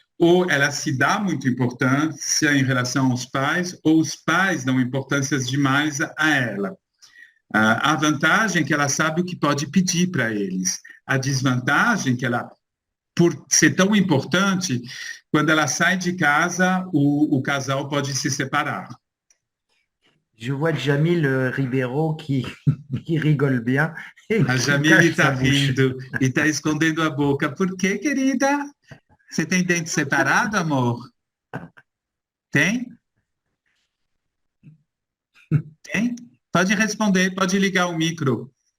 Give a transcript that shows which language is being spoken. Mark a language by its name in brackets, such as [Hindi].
[Portuguese] Ou ela se dá muita importância em relação aos pais, ou os pais dão importâncias demais a ela. A vantagem é que ela sabe o que pode pedir para eles. A desvantagem é que ela, por ser tão importante, quando ela sai de casa, o casal pode se separar. [French] Je vois Jamil Ribeiro qui rigole bien. [Portuguese] A Jamil está rindo e está escondendo a boca. Por quê, querida? Você tem dente separado, amor? Tem? Tem? Pode responder, pode ligar o micro.